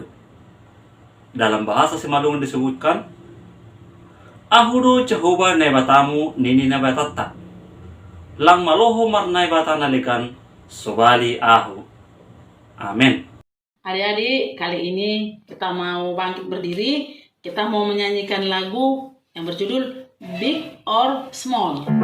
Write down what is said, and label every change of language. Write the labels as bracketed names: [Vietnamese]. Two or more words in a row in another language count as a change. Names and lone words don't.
[Indonesian] Dalam bahasa Simalungun disebutkan, [Batak Simalungun] Ahudu Jehovah nebatamu nini nebatata, lang maloho marnai batana lekan sobali ahu. Amin. [Indonesian] Adik-adik, kali ini kita mau bangkit berdiri. Kita mau menyanyikan lagu yang berjudul Big or Small.